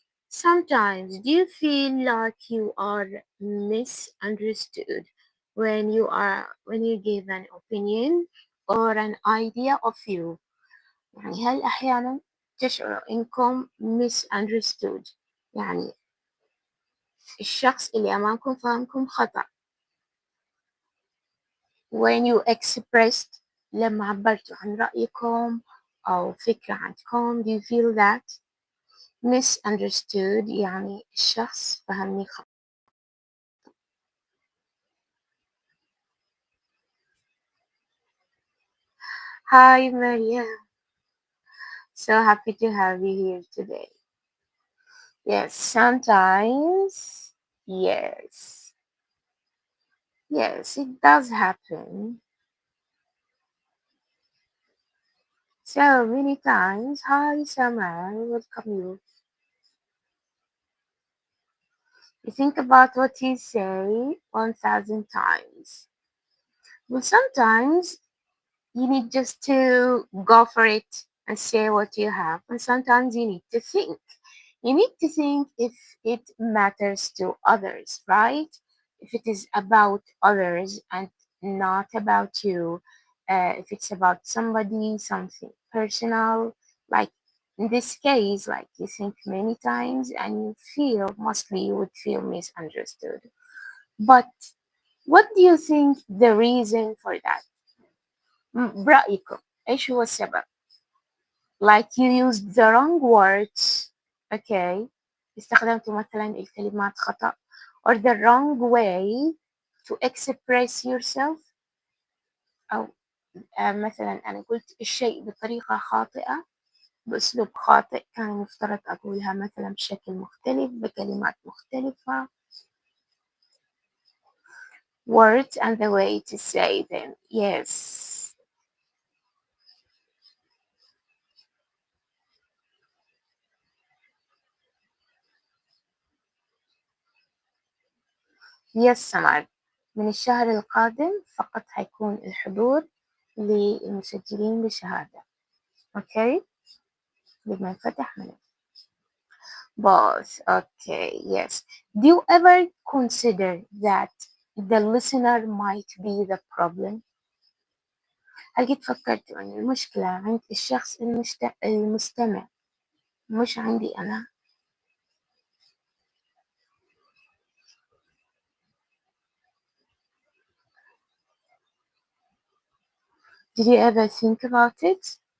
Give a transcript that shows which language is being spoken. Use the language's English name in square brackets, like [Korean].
[English] Sometimes, do you feel like you are misunderstood when you give an opinion or an idea of you؟ يعني هل أحيانا تشعروا إنكم misunderstood؟ يعني الشخص اللي أمامكم فهمكم خطأ. When you expressed لما عبرتوا عن رأيكم أو فكرة عندكم, do you feel that misunderstood يعني الشخص فهمني خطأ؟ Hi, Maria. So happy to have you here today. Yes, sometimes, yes, yes, it does happen. So many times. Hi, Summer, welcome you. You think about what you say 1,000 times. Well, sometimes you need just to go for it and say what you have, and sometimes you need to think. You need to think if it matters to others, right? If it is about others and not about you, if it's about somebody, something personal, like in this case, like you think many times and you feel, mostly you would feel misunderstood. [Arabic] But what do you think the reason for that؟ برأيكم إيش هو السبب؟ Like you used the wrong words, okay, استخدمتوا مثلا الكلمات خطأ, or the wrong way to express yourself, أو مثلا أنا قلت الشيء بطريقة خاطئة بأسلوب خاطئ, كان مفترض أقولها مثلا بشكل مختلف بكلمات مختلفة. [English] Words and the way to say them, yes. Yes, Samar. [Arabic] من الشهر القادم فقط حيكون الحضور للمسجلين بشهادة. Okay? لما فتح ملف. Both. [English] Okay, yes. Do you ever consider that the listener might be the problem? [Arabic] هل قد فكرتوا أن المشكلة عند الشخص المستمع مش عندي أنا؟ Did you ever think about it?